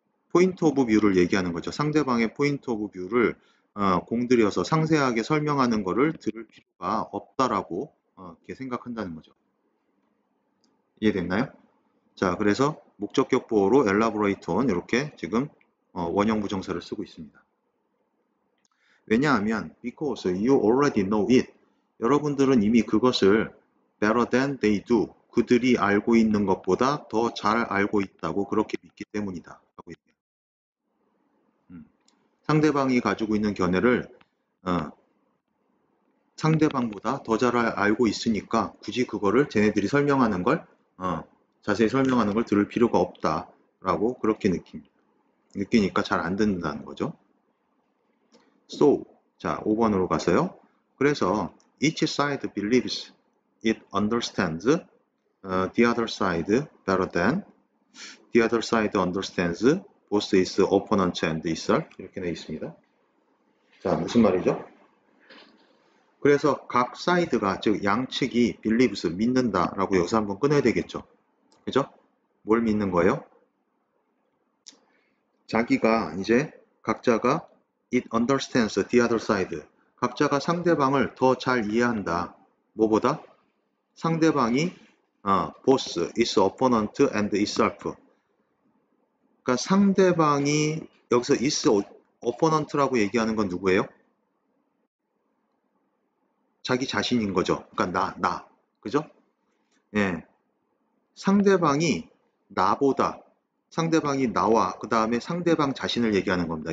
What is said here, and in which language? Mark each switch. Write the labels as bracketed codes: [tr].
[ko] 포인트 오브 뷰를 얘기하는 거죠. 상대방의 포인트 오브 뷰를 공들여서 상세하게 설명하는 거를 들을 필요가 없다라고 이렇게 생각한다는 거죠. 이해됐나요? 자, 그래서 목적격 보호로 elaborate on 이렇게 지금 원형 부정사를 쓰고 있습니다. 왜냐하면 [en] because you already know it. [ko] 여러분들은 이미 그것을 [en] better than they do. [ko] 그들이 알고 있는 것보다 더 잘 알고 있다고 그렇게 믿기 때문이다. 라고 얘기해요. 상대방이 가지고 있는 견해를 상대방보다 더 잘 알고 있으니까 굳이 그거를 쟤네들이 설명하는 걸 자세히 설명하는 걸 들을 필요가 없다라고 그렇게 느끼니까 잘 안 듣는다는 거죠. So, 자, 5번으로 가서요. 그래서 [en] each side believes it understands the other side better than the other side understands both its opponent and itself. [ko] 이렇게 되어 있습니다. 자, 무슨 말이죠? 그래서 각 사이드가, 즉 양측이 believes, 믿는다라고 여기서 한번 끊어야 되겠죠. 그죠? 뭘 믿는 거예요? 자기가 이제 각자가 [en] it understands the other side. [ko] 각자가 상대방을 더 잘 이해한다. 뭐보다? 상대방이 [en] both its opponent and itself. [ko] 그러니까 상대방이 여기서 its opponent라고 얘기하는 건 누구예요? 자기 자신인 거죠. 그러니까 나. 그죠? 예. 상대방이 나보다, 상대방이 나와, 그 다음에 상대방 자신을 얘기하는 겁니다.